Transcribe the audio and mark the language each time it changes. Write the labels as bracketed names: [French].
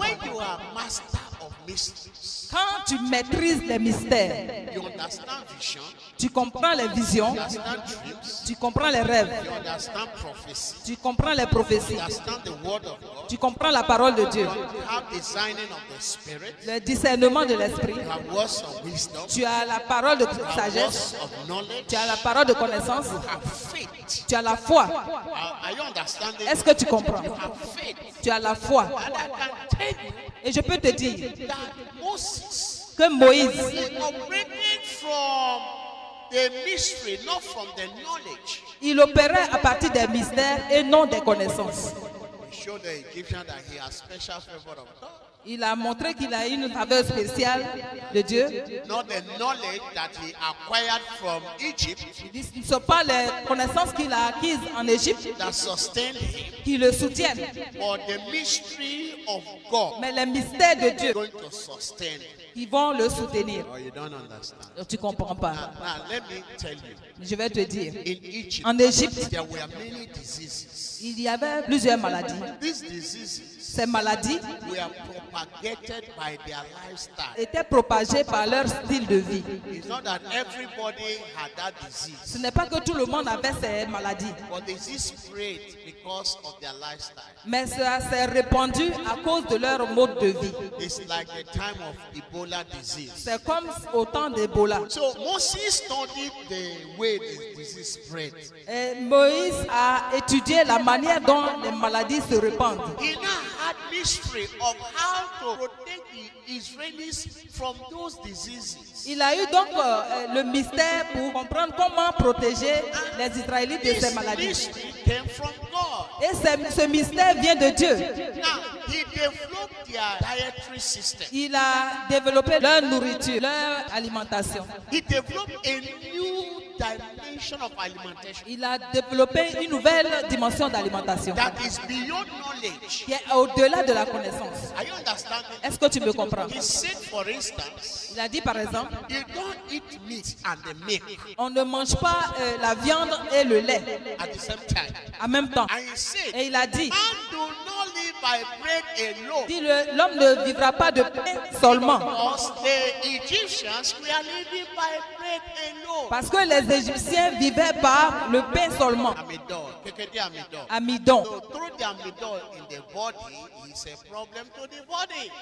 [English] When you are master of mysteries, [French] Quand tu maîtrises les mystères, [English] you understand vision, [French] tu comprends les visions, [English] you understand dreams, [French] tu comprends les rêves, [English] you understand prophecy, [French] tu comprends les prophéties, [English] you understand the word of God, [French] tu comprends la parole de Dieu, [English] you have designing of the spirit, [French] le discernement de l'esprit, [English] you have words of wisdom, [French] tu as la parole de [English] you have [French] sagesse, [English] words of knowledge, [French] tu as la parole de connaissance, [English] you have faith. [French] tu as la foi. [English] Are you understanding? [French] Est-ce que tu comprends? [English] You have faith. [French] Tu as la foi. [English] And I can tell you [French] Et je peux te dire [English] that Moses [French] que Moïse, [English] is operating from the mystery, not from the knowledge. [French] il opérait à partir des mystères et non des connaissances. [English] He showed the Egyptian that he has special favor of God. [French] Il a montré qu'il a une faveur spéciale de Dieu. [English] Not the knowledge that he acquired from Egypt [French] Ce ne sont pas les connaissances qu'il a acquises en Égypte [English] that sustained him, [French] qui le soutiennent, [English] but the mystery of God [French] mais les mystères de Dieu [English] going to sustain him. [French] qui vont le soutenir. [English] Oh, you don't understand. [French] Tu ne comprends pas. [English] Now, let me tell you. [French] Je vais te dire. [English] In Egypt, [French] En Égypte, [English] there were many diseases. [French] il y avait plusieurs maladies. [English] These diseases [French] Ces maladies [English] were propagated by their lifestyle. [French] étaient propagées par leur style de vie. [English] It's not that everybody had that [French] Ce [English] disease, [French] n'est pas que tout le monde avait ces maladies, [English] but the disease spread because of their lifestyle. [French] mais ça s'est répandu à cause de leur mode de vie. [English] It's like the time of Ebola disease. [French] C'est comme au temps d'Ebola. [English] So Moses studied the way the disease spread. [French] Et Moïse a étudié la manière dont les maladies se répandent. [English] He now had mystery of how to protect the Israelis from those diseases. [French] Il a eu donc le mystère pour comprendre comment protéger les Israélites de ces [English] This [French] maladies. [English] mystery came from God. [French] Et ce mystère vient de Dieu. [English] Now, he developed their dietary system. [French] Il a développé leur nourriture, leur alimentation. [English] He developed a new dimension of alimentation [French] Il a développé une nouvelle dimension d'alimentation [English] that is beyond knowledge. [French] qui est au-delà de la connaissance. [English] Are you understanding? [French] Est-ce que tu me comprends? [English] He said, for instance, [French] Il a dit par exemple, [English] you don't eat meat and the milk [French] on ne mange pas la viande et le lait [English] at the same time. [French] en même temps. [English] And he said, [French] Et il a dit, [English] man do not live by bread alone. [French] dit l'homme ne vivra pas de pain seulement. [English] Because the Egyptians were living by bread alone. [French] Parce que les Égyptiens vivaient par le pain seulement. Amidon, kekede amidon. Amidon. [English] So through the amidon in the body is a problem to the body.